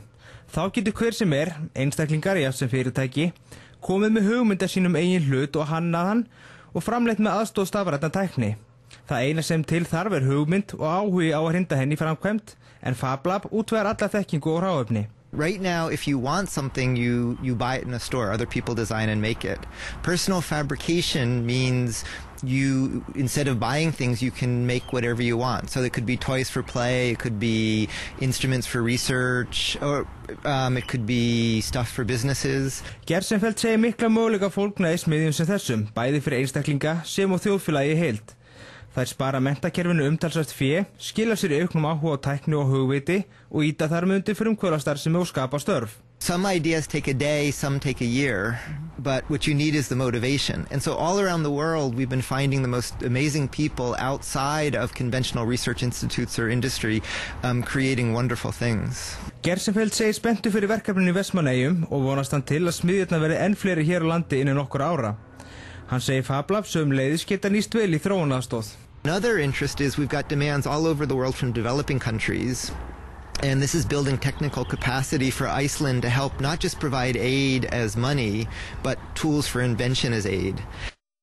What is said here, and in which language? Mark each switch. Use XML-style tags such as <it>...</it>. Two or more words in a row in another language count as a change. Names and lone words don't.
<is>Þá getur hver sem einstaklingar jafnt sem fyrirtæki, komið með hugmynda sínum eigin hlut og hannað hann og framleitt með aðstoð stafrænnar tækni. Það eina sem til þarf hugmynd og áhugi á að hrinda henni framkvæmt, en FabLab útvegar alla þekkingu og hráefni.</is> <en>Right now, if you want something, you buy it in a store. Other people design and make it. Personal fabrication means you, instead of buying things, you can make whatever you want. So it could be toys for play, it could be instruments for research, or it could be stuff for businesses.</en> <is>Gershenfeld segir mikla möguleika fólgna í smiðjum sem þessum, bæði fyrir einstaklinga sem og þjóðfélagi í heild. Þær spara menntakerfinu umtalsvert fé, skila sér í auknum áhuga á tækni og hugviti og ýta þar með undir frumkvöðlastarfsemi og skapa störf.</is> <en>Some ideas take a day, some take a year, but what you need is the motivation. And so all around the world we've been finding the most amazing people outside of conventional research institutes or industry creating wonderful things.</en> <is>Gershenfeld segir spenntur fyrir verkefninu í Vestmannaeyjum og vonast hann til að smiðjurnar verði enn fleiri hér á landi innan nokkur ára. Hann segir FabLab sömuleiðis geta nýst vel í þróunaraðstoð.</is> <en>Another interest is we've got demands all over the world from developing countries. And this is building technical capacity for Iceland to help not just provide aid as money, but tools for invention as aid.</en>